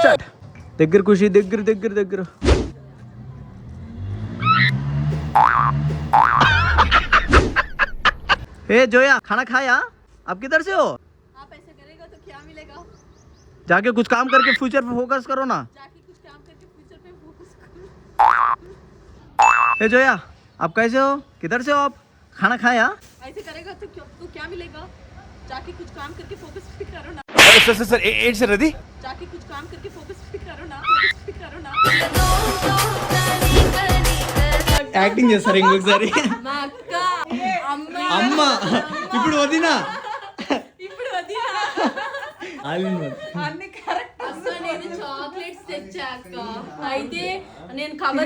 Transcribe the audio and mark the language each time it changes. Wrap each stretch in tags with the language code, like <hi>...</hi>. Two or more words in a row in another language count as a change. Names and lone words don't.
<te>దగ్గర ఖుషి, దగ్గర దగ్గర దగ్గర.</te> <hi>हे जोया, खाना खाया? आप किधर से हो? आप ऐसा करेगा तो क्या मिलेगा? जाके कुछ काम करके फ्यूचर पे फोकस करो ना. जाके कुछ काम करके फ्यूचर पे फोकस करो. हे जोया, आप कैसे हो? किधर से हो आप? खाना खाया? ऐसे करेगा तो क्या मिलेगा? जाके कुछ काम करके फोकस भी करो ना.</hi> <te>సార్ ఏంటి సార్ అది?</te> <hi>जाके कुछ काम करके फोकस भी करो ना.</hi> <te>యాక్టింగ్ చేస్తారు ఇంకొకసారి. మా అక్క అమ్మ ఇప్పుడు వదినా ఇప్పుడు వదినా అన్ని కరెక్ట్. అక్క నేను చాక్లెట్స్ తెచ్చాక అయితే నేను కవర్</te>